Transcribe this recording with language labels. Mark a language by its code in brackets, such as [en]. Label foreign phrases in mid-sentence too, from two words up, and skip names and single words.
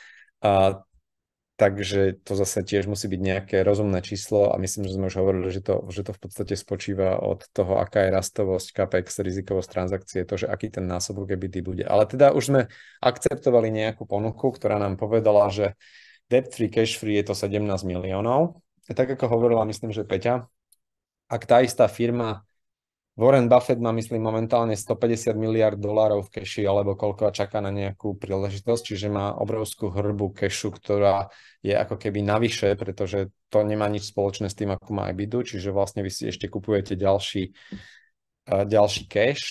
[sk] Takže to zase tiež musí byť nejaké rozumné číslo a myslím, že sme už hovorili, že to v podstate spočíva od toho, aká je rastovosť, CAPEX, rizikovosť transakcie, to, že aký ten násobok EBITDA bude. Ale teda už sme akceptovali nejakú ponuku, ktorá nám povedala, že [en] debt free, cash free [sk] je to 17 miliónov. A tak ako hovorila, myslím, že Peťa, ak tá istá firma, Warren Buffett má, myslím, momentálne 150 miliard dolárov v keši, alebo koľko čaká na nejakú príležitosť, čiže má obrovskú hrbu kešu, ktorá je ako keby navyše, pretože to nemá nič spoločné s tým, ako má EBITDA, čiže vlastne vy si ešte kupujete ďalší cash.